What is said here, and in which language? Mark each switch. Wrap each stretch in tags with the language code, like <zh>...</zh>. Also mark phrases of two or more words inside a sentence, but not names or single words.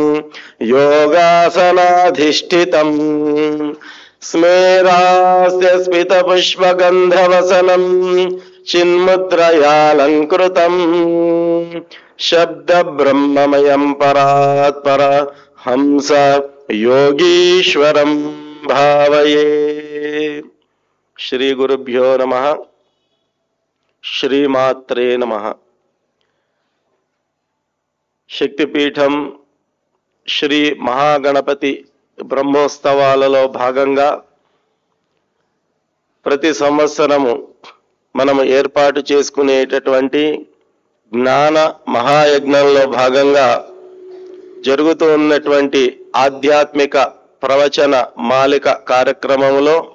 <sa>योगासनाधिष्ठितं स्मेरास्य स्मितपुष्पगन्धवसनं चिन्मुद्रयालङ्कृतं शब्दब्रह्ममयं परात्पर हंस योगीश्वरं भावये। श्री गुरुभ्यो नमः। श्रीमात्रे नमः।</sa> <te>శక్తిపీఠం శ్రీ మహాగణపతి బ్రహ్మోత్సవాలలో భాగంగా ప్రతి సంవత్సరము మనము ఏర్పాటు చేసుకునేటటువంటి జ్ఞాన మహాయజ్ఞంలో భాగంగా జరుగుతూ ఉన్నటువంటి ఆధ్యాత్మిక ప్రవచన మాలిక కార్యక్రమంలో</te>